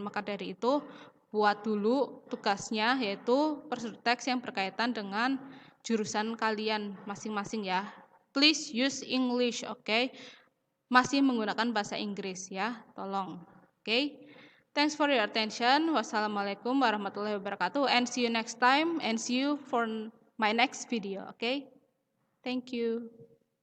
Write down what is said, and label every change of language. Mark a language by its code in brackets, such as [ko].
[id] Maka dari itu buat dulu tugasnya, yaitu prosedur teks yang berkaitan dengan jurusan kalian masing-masing ya. [en] Please use English, okay? [id] Masih menggunakan bahasa Inggris ya, tolong. [en] Okay? Thanks for your attention. Wassalamualaikum warahmatullahi wabarakatuh, and see you next time, and see you for my next video. Okay? Thank you.